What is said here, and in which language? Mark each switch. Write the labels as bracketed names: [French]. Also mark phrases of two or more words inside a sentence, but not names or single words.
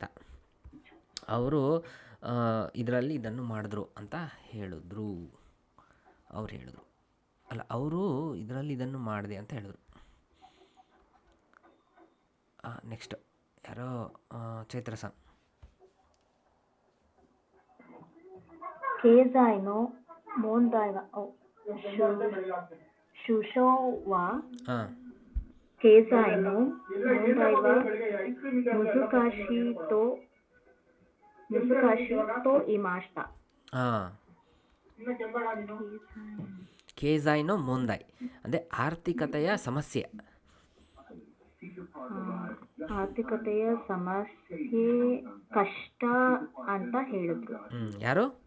[Kannada] ಅವರು ಇದರಲ್ಲಿ ಇದನ್ನು ಮಾಡಿದ್ರು ಅಂತ ಹೇಳಿದ್ರು. ಅವ್ರು ಹೇಳಿದ್ರು ಅಲ್ಲ, ಅವರು ಇದರಲ್ಲಿ ಇದನ್ನು ಮಾಡಿದೆ ಅಂತ ಹೇಳಿದ್ರು. ನೆಕ್ಸ್ಟ್ ಯಾರೋ ಚೈತ್ರ ಸಂ. [Japanese] 経済の問題が首相は ಹಾಂ, 経済の問題が難しいと言いました. [Kannada] ಹಾಂ, [Japanese] 経済の問題 [Kannada] ಅಂದರೆ ಆರ್ಥಿಕತೆಯ ಸಮಸ್ಯೆ. ಆರ್ಥಿಕತೆಯ ಸಮಸ್ಯೆ ಕಷ್ಟ ಅಂತ ಹೇಳಿದ್ರು. ಯಾರು?